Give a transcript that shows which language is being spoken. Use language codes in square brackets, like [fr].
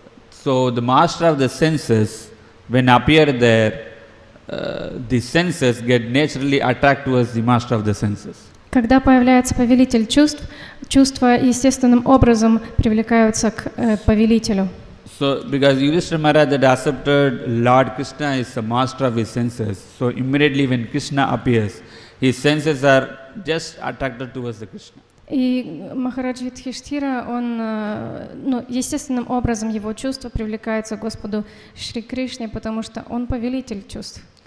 [en] So the master of the senses, when appear there, the senses get naturally attracted towards the master of the senses. [ru] Когда появляется повелитель чувств, чувства естественным образом привлекаются к повелителю. [en] So because Yudhishthira Maharaj had accepted Lord Krishna is the master of his senses, so immediately when Krishna appears, his senses are just attracted towards the Krishna. [ru] И Махарадж Юдхиштхира, он, естественным образом его чувства привлекаются к Господу Шри Кришне, потому что он повелитель чувств.